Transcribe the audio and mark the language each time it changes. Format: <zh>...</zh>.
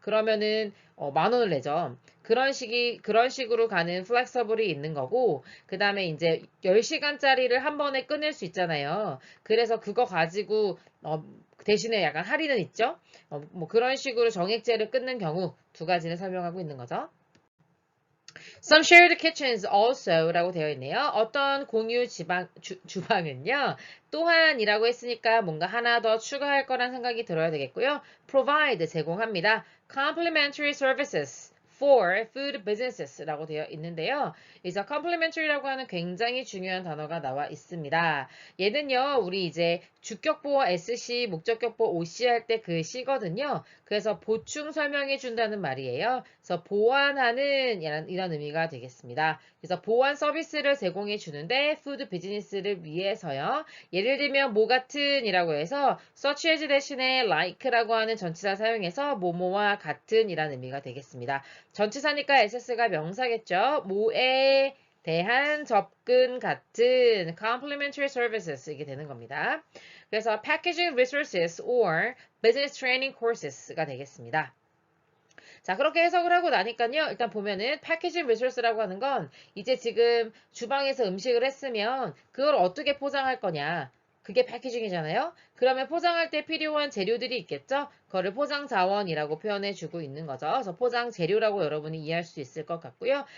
<ko>그러면은 10,000원을 내죠. 그런 식으로 가는 플렉서블이 있는 거고, 그 다음에 이제 10시간짜리를 한 번에 끊을 수 있잖아요. 그래서 그거 가지고, 대신에 약간 할인은 있죠? 뭐 그런 식으로 정액제를 끊는 경우 두 가지를 설명하고 있는 거죠.</ko> <en>Some shared kitchens also</en> <ko>라고 되어 있네요. 어떤 공유 주방은요. 또한이라고 했으니까 뭔가 하나 더 추가할 거란 생각이 들어야 되겠고요. provide 제공합니다.</ko> <en>complimentary services for food businesses</en> <ko>라고 되어 있는데요. 그래서 complimentary라고 하는 굉장히 중요한 단어가 나와 있습니다. 얘는요. 우리 이제 주격보어 SC, 목적격보어 OC 할 때 그 C거든요. 그래서 보충 설명해 준다는 말이에요. 그래서 보완하는 이런 의미가 되겠습니다. 그래서 보완 서비스를 제공해 주는데 푸드 비즈니스를 위해서요. 예를 들면 뭐 같은 이라고 해서 such as 대신에 like라고 하는 전치사 사용해서 뭐뭐와 같은 이란 의미가 되겠습니다. 전치사니까 SS가 명사겠죠. 뭐에 대한 접근 같은 complementary services 이게 되는 겁니다. 그래서</ko> <en>packaging resources or business training courses가</en> <ko>되겠습니다. 자, 그렇게 해석을 하고 나니까요. 일단 보면은 패키징 리소스라고 하는 건 이제 지금 주방에서 음식을 했으면 그걸 어떻게 포장할 거냐. 그게 패키징이잖아요. 그러면 포장할 때 필요한 재료들이 있겠죠? 그거를 포장 자원이라고 표현해 주고 있는 거죠. 그래서 포장 재료라고 여러분이 이해할 수 있을 것 같고요.</ko>